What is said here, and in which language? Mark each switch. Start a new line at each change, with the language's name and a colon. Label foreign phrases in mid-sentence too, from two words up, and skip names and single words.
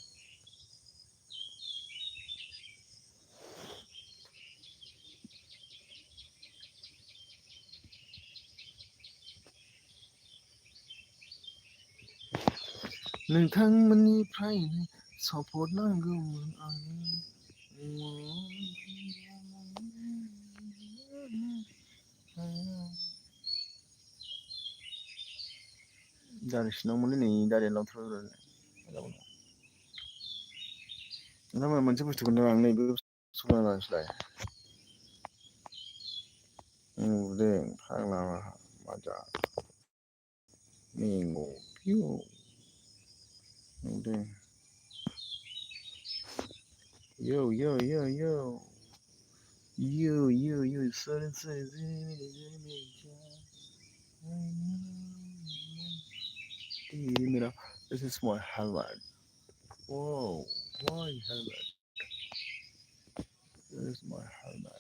Bodo: नोंथांमोननिफ्रायनो support नांगौमोन आंनो. Darisनाव मोनलै नै दारियाव थांनो. नोंथांमोना मोनसे बुस्थुखौनो आं नैबे सुनायलाय. नुदों फाग्ला माजा. Mingo. Piu. नुदों.
English: Yo. This is my helmet. Whoa, why helmet? This is my helmet.